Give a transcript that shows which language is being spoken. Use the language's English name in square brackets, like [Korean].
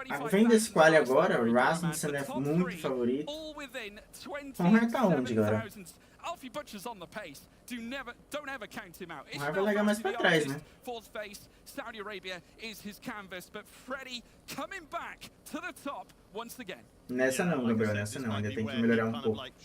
[Portuguese] Vem desse quali agora, o Rasmussen é muito favorito. Vamos tá onde, galera? [English] Alfie Butcher's on the pace. Don't ever count him out. [Portuguese] Vai largar mais pra trás, né? [English] Fourth face, Saudi Arabia is his canvas, but Freddie coming back to the top once again. [Portuguese] Nessa não, Gabriel, nessa não. Ainda tem que melhorar um pouco.